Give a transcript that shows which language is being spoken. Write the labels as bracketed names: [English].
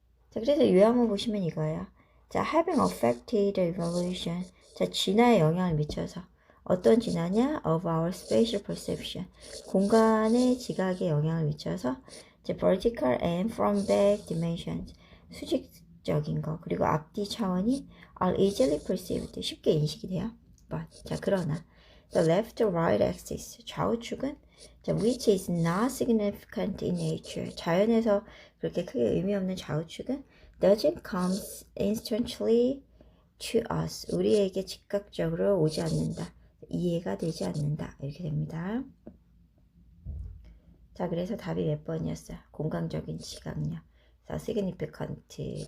[Korean] 자, 그래서 요약만 보시면 이거예요. [English] 자, having affected evolution. [Korean] 자, 진화에 영향을 미쳐서. 어떤 진화냐? [English] Of our spatial perception. [Korean] 공간의 지각에 영향을 미쳐서 자, [English] vertical and from back dimensions. [Korean] 수직적인 거, 그리고 앞뒤 차원이 [English] are easily perceived. [Korean] 쉽게 인식이 돼요. [English] But, [Korean] 자, 그러나 [English] the left right axis. [Korean] 좌우축은 자, [English] which is not significant in nature. [Korean] 자연에서 그렇게 크게 의미 없는 좌우축은 [English] doesn't come instantly to us. [Korean] 우리에게 즉각적으로 오지 않는다. 이해가 되지 않는다. 이렇게 됩니다. 자, 그래서 답이 몇 번이었어요? 공간적인 지각력. significant.